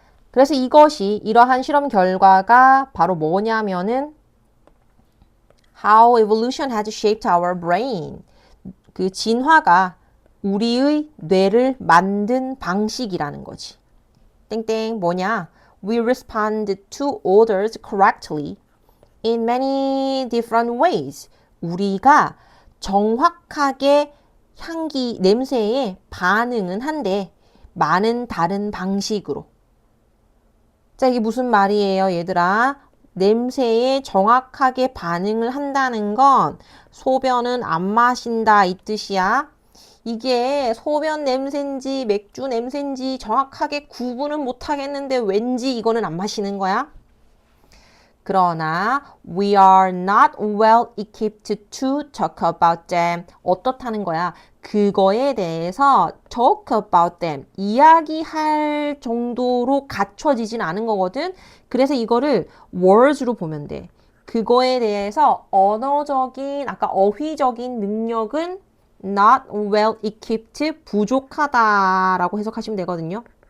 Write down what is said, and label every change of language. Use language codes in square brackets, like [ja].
[ko] 그래서 이러한 실험 결과가 바로 뭐냐면은 [en] How evolution has shaped our brain. [ko] 그 진화가 우리의 뇌를 만든 방식이라는 거지. 땡땡 뭐냐? [en] We respond to orders correctly in many different ways. [ko] 우리가 정확하게 향기, 냄새에 반응은 한데 많은 다른 방식으로. 자, 이게 무슨 말이에요, 얘들아? 냄새에 정확하게 반응을 한다는 건 소변은 안 마신다 이 뜻이야. 이게 소변 냄새인지 맥주 냄새인지 정확하게 구분은 못 하겠는데 왠지 이거는 안 마시는 거야. 그러나 [en] we are not well equipped to talk about them. [ko] 어떻다는 거야? 그거에 대해서 [en] talk about them. [ko] 이야기할 정도로 갖춰지진 않은 거거든. 그래서 이거를 words로 보면 돼. 그거에 대해서 언어적인, 아까 어휘적인 능력은 [en] not well equipped, [ko] 부족하다라고 해석하시면 되거든요.